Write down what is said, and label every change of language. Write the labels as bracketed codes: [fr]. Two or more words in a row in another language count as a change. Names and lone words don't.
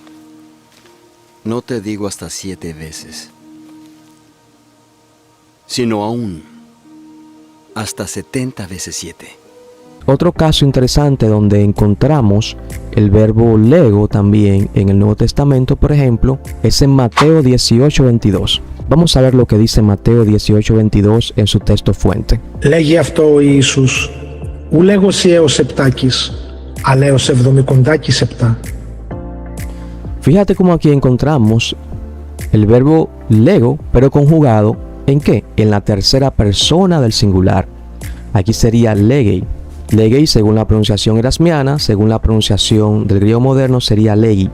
[es] No te digo hasta 7 veces, sino aún hasta 70 veces 7. Otro caso interesante donde encontramos el verbo lego también en el Nuevo Testamento, por ejemplo, es en Mateo 18:22. Vamos a ver lo que dice Mateo 18:22 en su texto fuente. [el] Λέγει αυτό ο Ιησούς, ου λέγωσι έως επτάκης, αλλά έως 70 [es] Fíjate cómo aquí encontramos el verbo lego, pero conjugado ¿en qué? En la tercera persona del singular. Aquí sería legei. Legei, según la pronunciación erasmiana, según la pronunciación del griego moderno, sería legi.